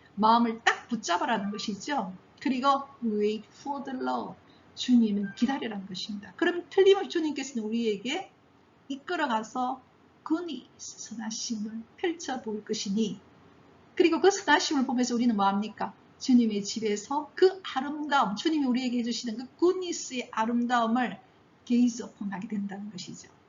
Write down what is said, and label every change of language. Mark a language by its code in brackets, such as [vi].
[ko] 마음을 딱 붙잡아라는 것이죠. 그리고 [en] wait for the Lord. [ko] 주님을 기다려라는 것입니다. 그럼 틀림없이 주님께서는 우리에게 이끌어가서 goodness, 선하심을 펼쳐볼 것이니 그리고 그 선하심을 보면서 우리는 뭐합니까? 주님의 집에서 그 아름다움, 주님이 우리에게 해주시는 그 goodness의 아름다움을 [en] gaze upon [ko] 하게 된다는 것이죠.